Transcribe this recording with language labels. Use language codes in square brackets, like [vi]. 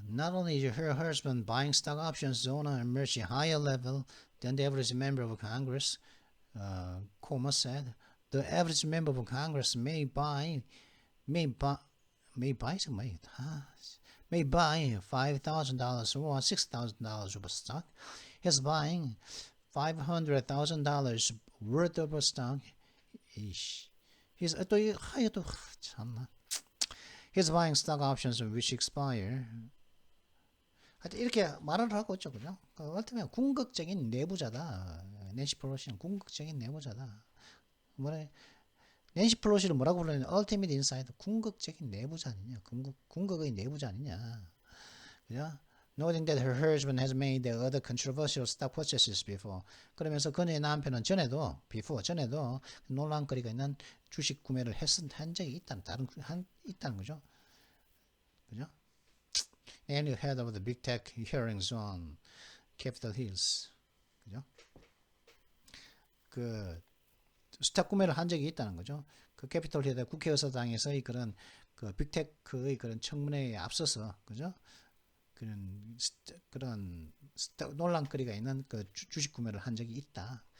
[en] Not only is her husband buying stock options on a much higher level than the average member of Congress, Comer said, the average member of Congress may buy $5,000 or $6,000 of stock. He's buying $500,000 worth of stock. He's [ko] 참나. [en] He's buying stock options which expire. [ko] 하여튼 이렇게 말을 하고 있죠, 그죠? 어떻게 궁극적인 내부자다. 낸시 펠로시는 궁극적인 내부자다. 뭐래? 낸시 펠로시를 뭐라고 부르냐? Ultimate Insider, 궁극적인 내부자 아니냐? 궁극의 내부자 아니냐? 그죠? [en] Noting that her husband has made the other controversial stock purchases before. [ko] 그러면서 그녀의 남편은 전에도 논란거리가 있는 주식 구매를 한 적이 있다는 거죠. 그죠? [en] And you heard of the big tech hearings on Capitol Hills. [ko] 그죠? 그 스탁 구매를 한 적이 있다는 거죠. 그 캐피톨 힐의 국회의사당에서의 그런 그 빅테크의 그런 청문회에 앞서서, 그죠? 그런 논란거리가 있는 그 주식 구매를 한 적이 있다.